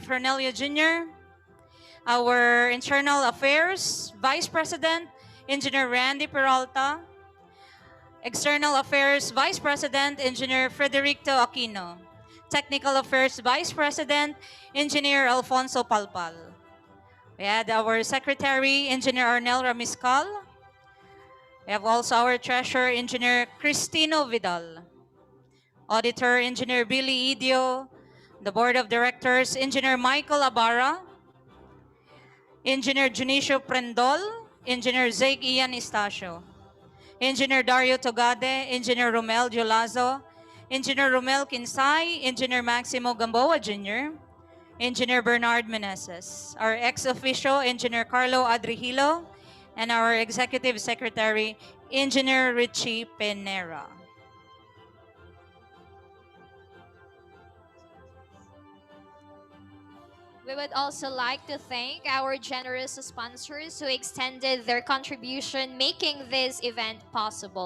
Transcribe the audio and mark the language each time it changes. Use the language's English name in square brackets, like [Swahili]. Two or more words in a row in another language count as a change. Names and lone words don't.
[English] Hernelio Jr., our Internal Affairs Vice President, Engineer Randy Peralta, External Affairs Vice President, Engineer Frederico Aquino, Technical Affairs Vice President, Engineer Alfonso Palpal. We had our Secretary, Engineer Arnel Ramiscal. We have also our Treasurer, Engineer Cristino Vidal. Auditor, Engineer Billy Idio. The Board of Directors, Engineer Michael Abara. Engineer Junicio Prendol. Engineer Zake Ian Estacio. Engineer Dario Togade. Engineer Romel Giolazo. Engineer Romel Kinsay. Engineer Maximo Gamboa Jr., Engineer Bernard Meneses, our ex-officio, Engineer Carlo Adrihilo, and our Executive Secretary, Engineer Richie Penera. We would also like to thank our generous sponsors who extended their contribution making this event possible.